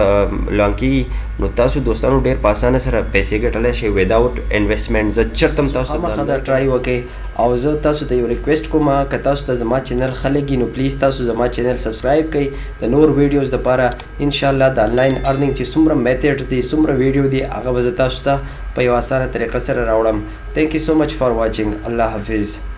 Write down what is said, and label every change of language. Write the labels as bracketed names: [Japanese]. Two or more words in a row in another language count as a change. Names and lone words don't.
[Pashto] لانګ کېږي نو تاسو دوستانو ډېر په اسانه سره پیسې ګټلی شئ [English] without investment [Pashto] زه چېرته هم تاسو خامخا دا ټرای وکړئ او زه تاسو ته یو ریکویسټ کوم که تاسو ته زما چینل ښه لګي نو پلیز تاسو زما چینل سبسکرایب کړئ د نور ویډیوز دپاره انشاءالله د [English] online earning [Pashto] چې څومره میتھډز دي څومره ویډیو دي هغه به زه تاسو ته په یو اسانه طریقه سره راوړم [English] thank you so much for watching [Pashto] الله حافظ